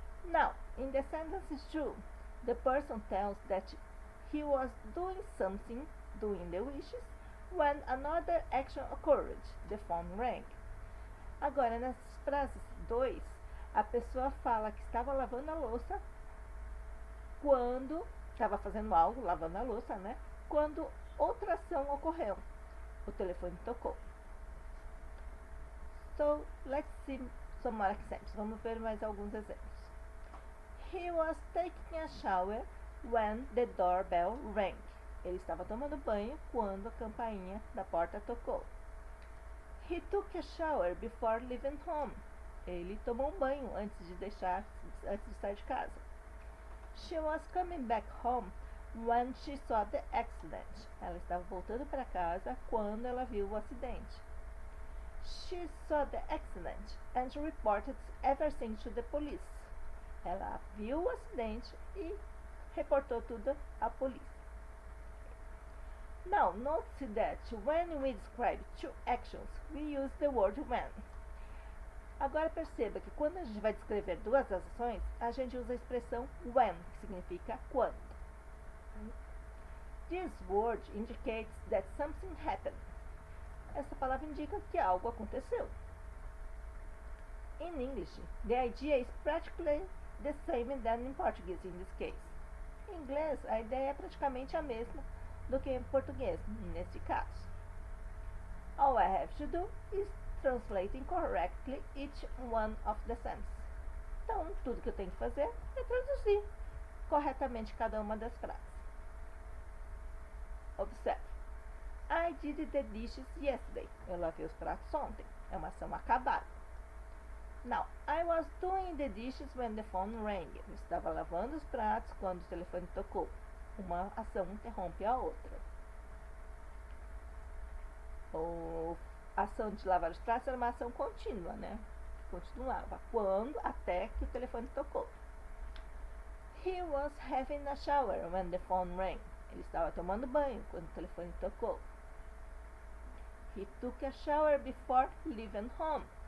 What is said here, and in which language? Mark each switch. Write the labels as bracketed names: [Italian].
[English] Now, in the sentence 2, the person tells that he was doing something, doing the wishes, when another action occurred, the phone rang. [Portuguese] Agora, nas frases 2, a pessoa fala que estava lavando a louça quando estava fazendo algo, lavando a louça, quando outra ação ocorreu. O telefone tocou. [English] So, let's see some more examples. [Portuguese] Vamos ver mais alguns exemplos. [English] He was taking a shower when the doorbell rang. [Portuguese] Ele estava tomando banho quando a campainha da porta tocou. [English] He took a shower before leaving home. [Portuguese] Ele tomou um banho antes de sair de casa. [English] She was coming back home when she saw the accident. [Portuguese] Ela estava voltando para casa quando ela viu o acidente. [English] She saw the accident and reported everything to the police. [Portuguese] Ela viu o acidente e reportou tudo à polícia. [English] Now, notice that when we describe two actions, we use the word when. [Portuguese] Agora perceba que quando a gente vai descrever duas ações, a gente usa a expressão when, que significa quando. [English] This word indicates that something happened. [Portuguese] Essa palavra indica que algo aconteceu. [English] In English, the idea is practically the same than in Portuguese in this case. [Portuguese] Em inglês, a ideia é praticamente a mesma do que em português, neste caso. [English] All I have to do is translating correctly each one of the sentences. [Portuguese] Então, tudo que eu tenho que fazer é traduzir corretamente cada uma das frases. Observe. [English] I did the dishes yesterday. [Portuguese] Eu lavei os pratos ontem. É uma ação acabada. [English] Now, I was doing the dishes when the phone rang. [Portuguese] Eu estava lavando os pratos quando o telefone tocou. Uma ação interrompe a outra. A ação de lavar os pratos era uma ação contínua, né? Continuava. Quando? Até que o telefone tocou. [English] He was having a shower when the phone rang. [Portuguese] Ele estava tomando banho quando o telefone tocou. [English] He took a shower before leaving home.